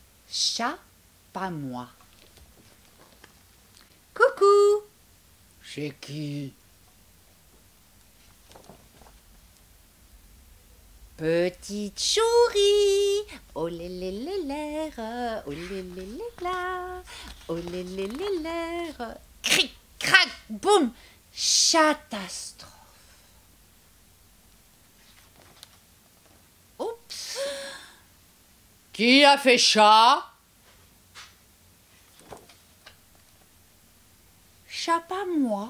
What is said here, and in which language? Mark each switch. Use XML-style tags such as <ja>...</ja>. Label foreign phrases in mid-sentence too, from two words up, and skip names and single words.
<fr>Chat, pas moi. Coucou. Chez qui? Petite souris, oh lé lé lé l'air, oh lé lé lé la, oh lé lé lé l'air. Cric, crac, boum, catastrophe. Oups. Qui a fait chat? Chat, pas moi.</fr>